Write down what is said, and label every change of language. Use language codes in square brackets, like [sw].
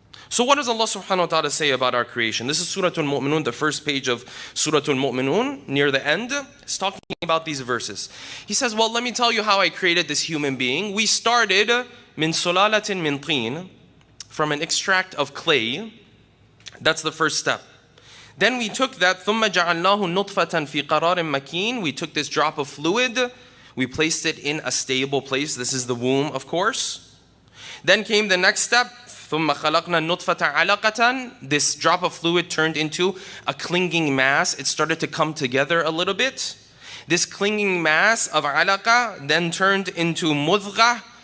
[en] So what does Allah subhanahu wa ta'ala say about our creation? This is Surah Al-Mu'minun, the first page of Surah Al-Mu'minun, near the end. It's talking about these verses. He says, well, let me tell you how I created this human being. We started [ar] min sulalatin min teen, [en] from an extract of clay. That's the first step. Then we took that, [ar] ثُمَّ جَعَلْنَاهُ نُطْفَةً فِي قَرَارٍ مَكِينٍ. [en] We took this drop of fluid, we placed it in a stable place. This is the womb, of course. Then came the next step, [ar] ثُمَّ خَلَقْنَا النُّطْفَةَ عَلَقَةً. [en] This drop of fluid turned into a clinging mass. It started to come together a little bit. This clinging mass of alaqa then turned into mudghah.